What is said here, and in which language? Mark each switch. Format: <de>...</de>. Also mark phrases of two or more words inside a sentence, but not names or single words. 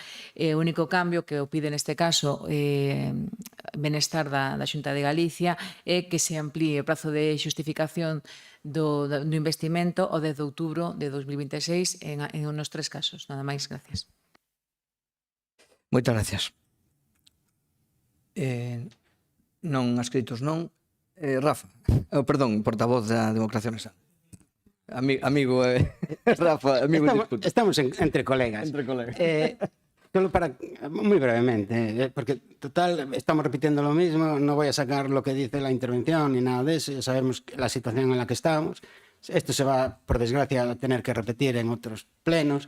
<gl>O único cambio que o pide neste caso Benestar da Xunta de Galicia é que se amplíe o prazo de xustificación do investimento ao 10 de outubro de 2026 en nos 3 casos. Nada máis, gracias. Moitas gracias. Non adscritos non. Rafa, perdón, portavoz da Democracia Nacional.</gl> <es>Amigo Rafa, amigo disculpe. Estamos entre colegas. Solo para, muy brevemente, porque total estamos repitiendo lo mismo, no voy a sacar lo que dice la intervención ni nada de eso, ya sabemos la situación en la que estamos. Esto se va, por desgracia, a tener que repetir en otros plenos.</es>